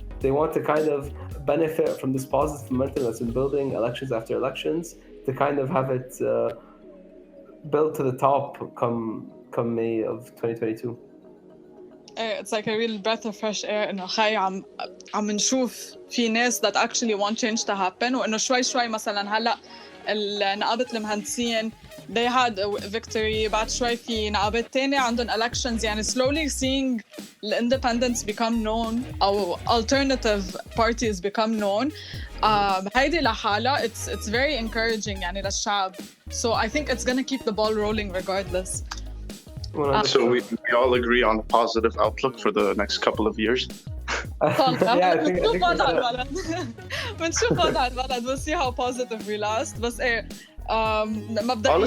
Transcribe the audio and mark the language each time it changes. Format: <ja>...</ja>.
<en>They want to kind of benefit from this positive momentum that's been building elections after elections, to kind of have it built to the top come May of 2022. It's like a real breath of fresh air</en> <ar>إنه خي عم نشوف في ناس</ar> <en>that actually want change to happen.</en> <ar>وإنه شوي مثلا هلا نقابة المهندسين</ar> <en>they had a victory.</en> <ar>بعد شوي في نقابات تانية عندهم elections.</ar> <en>يعني slowly seeing the independents become known أو alternative parties become known.</en> <ar>هيدي لحالها</ar> <en>it's very encouraging</en> <ar>يعني للشعب.</ar> <en>So I think it's gonna keep the ball rolling regardless. So we all agree on a positive outlook for the next couple of years.</en> <ar>بنشوف وضع البلد. بنشوف وضع البلد.</ar> <en>We'll see how positive we last.</en> <ar>بس إيه مبدئياً.</ar>